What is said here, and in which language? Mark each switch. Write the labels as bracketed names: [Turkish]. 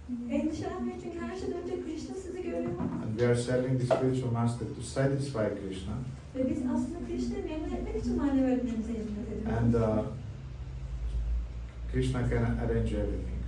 [Turkish] Endişelenmeyin çünkü her şeyden önce Krishna sizi görüyor. [English] and we are serving the spiritual master to satisfy Krishna. [Turkish] Ve biz aslında Krishna'yı memnun etmek için manevi öğretmenimize hizmet ediyoruz. [English] And Krishna can arrange everything.